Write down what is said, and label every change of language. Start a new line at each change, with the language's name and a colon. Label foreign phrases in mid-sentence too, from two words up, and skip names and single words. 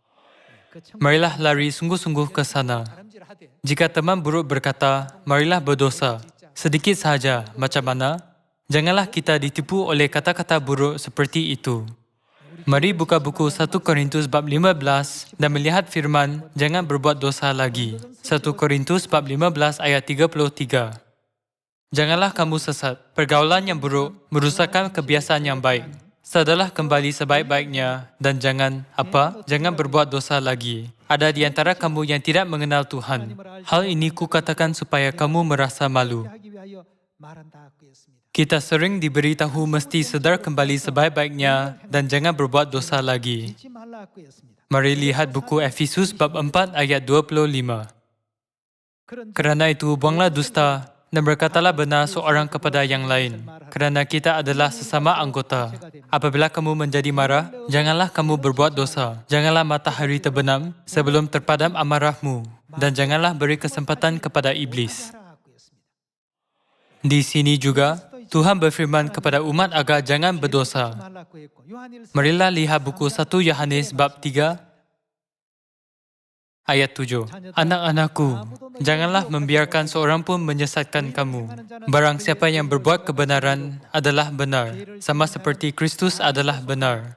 Korean: 그 천국
Malay: Marilah lari sungguh-sungguh ke sana.
Korean: 다름질하되
Malay: Jika teman buruk berkata, marilah berdosa, sedikit sahaja, macam mana? Janganlah kita ditipu oleh kata-kata buruk seperti itu. Mari buka buku 1 Korintus bab 15 dan melihat firman, jangan berbuat dosa lagi. 1 Korintus bab 15 ayat 33. Janganlah kamu sesat. Pergaulan yang buruk merusakkan kebiasaan yang baik. Sadarlah kembali sebaik-baiknya dan jangan Jangan berbuat dosa lagi. Ada di antara kamu yang tidak mengenal Tuhan. Hal ini kukatakan supaya kamu merasa malu.
Korean: 하기 위하여 말한다고 했습니다.
Malay: Kita sering diberitahu mesti sedar kembali sebaik-baiknya dan jangan berbuat dosa lagi.
Korean: 잊지 말라고 했습니다.
Malay: Mari lihat buku Efesus bab 4 ayat 25.
Korean: 그런
Malay: Kerana itu buanglah dusta dan berkatalah benar seorang kepada yang lain. Kerana kita adalah sesama anggota. Apabila kamu menjadi marah, janganlah kamu berbuat dosa. Janganlah matahari terbenam sebelum terpadam amarahmu. Dan janganlah beri kesempatan kepada iblis.
Korean: 하라고 했습니다.
Malay: Di sini juga, Tuhan berfirman kepada umat agar jangan berdosa.
Korean: 말라고 했고 요한일서
Malay: Marilah lihat buku 1 Yohanes bab 3 ayat 7. Anak-anakku, janganlah membiarkan seorang pun menyesatkan kamu. Barang siapa yang berbuat kebenaran adalah benar, sama seperti Kristus adalah benar.